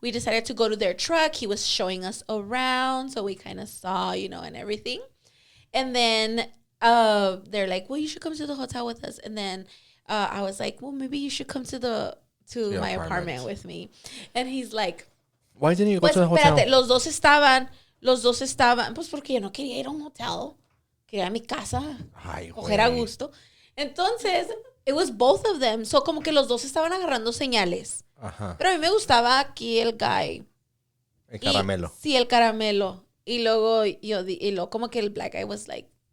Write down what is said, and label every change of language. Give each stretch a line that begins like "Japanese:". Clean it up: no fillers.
English: We decided to go to their truck. He was showing us around, so we kind of saw, and everything. And then they're like, well, you should come to the hotel with us. And then I was like, well, maybe you should come to my apartment with me. And he's like, why didn't you go to the hotel?
Spanish: Espérate, los dos estaban, pues porque yo no quería ir a un hotel. Quería ir a mi casa. Ay, coger a gusto.
English: Entonces, it was both of them.
Spanish: So, como que los dos estaban agarrando señales. Ajá. Pero a mí me gustaba aquí el guy. El caramelo. Sí, el caramelo. Y luego como que el
English: black guy was like,